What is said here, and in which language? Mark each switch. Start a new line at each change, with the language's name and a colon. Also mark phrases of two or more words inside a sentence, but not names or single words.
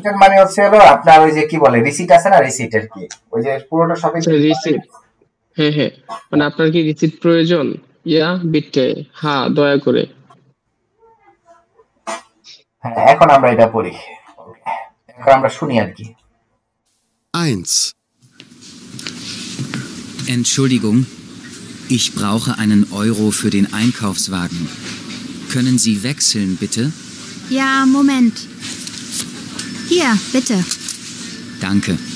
Bangla: সেটেল মানে হচ্ছে হলো আপনার ওই যে কি বলে রিসিট আছে না, রিসিট আর কি, ওই যে পুরোটা শপিং আচ্ছা রিসিট। হ্যাঁ হ্যাঁ, মানে আপনার কি রিসিট প্রয়োজন?
German: Ja bitte
Bangla: হ্যাঁ দয়া করে। হ্যাঁ এখন আমরা এটা পড়ি, এখন আমরা শুনি আর কি। 1,
German: Entschuldigung, ich brauche einen Euro für den Einkaufswagen. Können Sie wechseln, bitte? Ja, Moment. Hier, bitte. Danke.